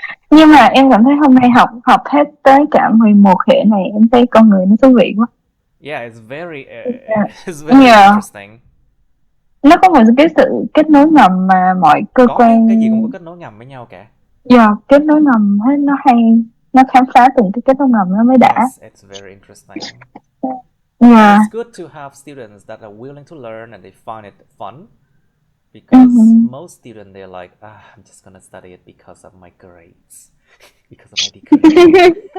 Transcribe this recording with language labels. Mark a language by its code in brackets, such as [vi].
[vi] Nhưng mà em cảm thấy hôm nay học hết tới cả 11 hệ này, em thấy con người nó thú vị quá. [en] Yeah, it's very interesting. [vi] Nó có một cái sự kết nối ngầm mà mọi cơ quan... cái gì cũng có kết nối ngầm với nhau cả. Kết nối ngầm nó hay, nó khám phá từng cái kết nối ngầm nó mới đã. [en] Yes, it's very interesting. It's good to have students that are willing to learn and they find it fun. Because most students, they're like, I'm just gonna study it because of my grades, because of my degree.